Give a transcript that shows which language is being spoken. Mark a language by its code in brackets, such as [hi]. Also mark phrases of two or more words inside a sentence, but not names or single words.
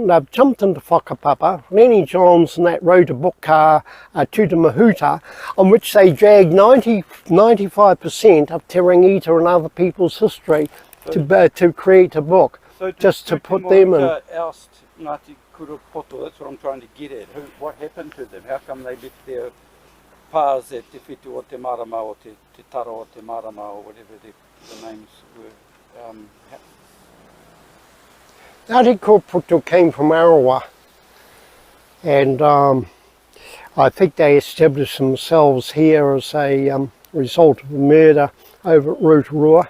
[en] They've jumped into whakapapa. Lenny Johns and that wrote a book, Tūtemahuta, on which they dragged 95% of Te Rangita and other people's history to create a book, So just to put them in. Oust Ngāti Kurapoto, that's what I'm trying to get at. What happened to them? How come they left their pās at Te Whitu o Te Marama or Te Taro o Te Marama or whatever the names were? Ngāti Kurapoto came from Arawa, and I think they established themselves here as a result of a murder over at Rotorua.